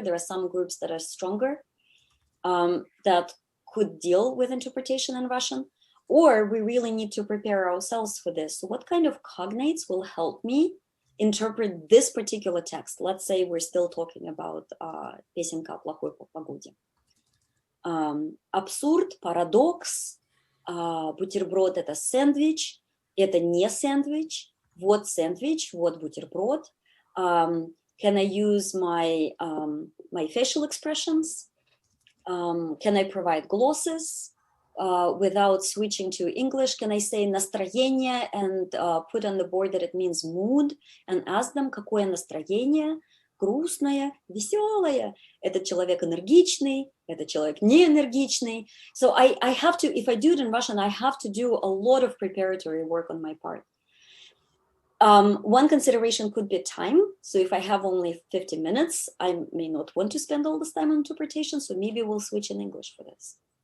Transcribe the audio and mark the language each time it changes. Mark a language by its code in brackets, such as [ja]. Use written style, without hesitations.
[en] There are some groups that are stronger, that could deal with interpretation in Russian, or we really need to prepare ourselves for this. So what kind of cognates will help me interpret this particular text? Let's say we're still talking about [ru] песенка о плохой погоде. Абсурд, парадокс, бутерброд — это сэндвич, это не сэндвич, вот сэндвич, вот бутерброд. [en] Can I use my facial expressions? Can I provide glosses without switching to English? Can I say настроение and put on the board that it means mood and ask them, [ru] какое настроение? Грустное, веселое. Этот человек энергичный, этот человек не энергичный. [en] So I have to, if I do it in Russian, I have to do a lot of preparatory work on my part. One consideration could be time. So if I have only 50 minutes, I may not want to spend all this time on interpretation. So maybe we'll switch in English for this.